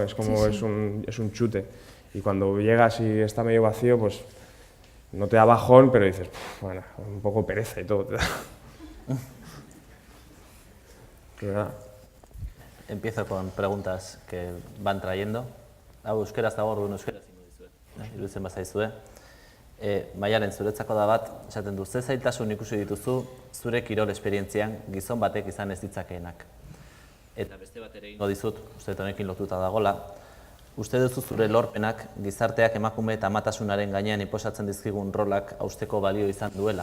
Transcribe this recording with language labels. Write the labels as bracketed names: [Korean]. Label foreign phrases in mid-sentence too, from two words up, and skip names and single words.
[Spanish] Es como sí. Es un chute. Y cuando llegas y está medio vacío, pues no te da bajón, pero dices, bueno, un poco pereza y todo. Empiezo con preguntas que van trayendo. [Basque] Euskeraz dago, orduan euskeraz ingo dizue. Iruditzen bazaizue. Maialen, zuretzako da bat, esaten du, ze zailtasun ikusi dituzu zure kirol esperientzian gizon batek izan ez ditzakeenak. Eta beste bat ere ingo dizut, uste honekin lotuta dagola, uste duzu zure lorpenak gizarteak emakume eta amatasunaren gainean inposatzen dizkigun rolak hausteko balio izan duela.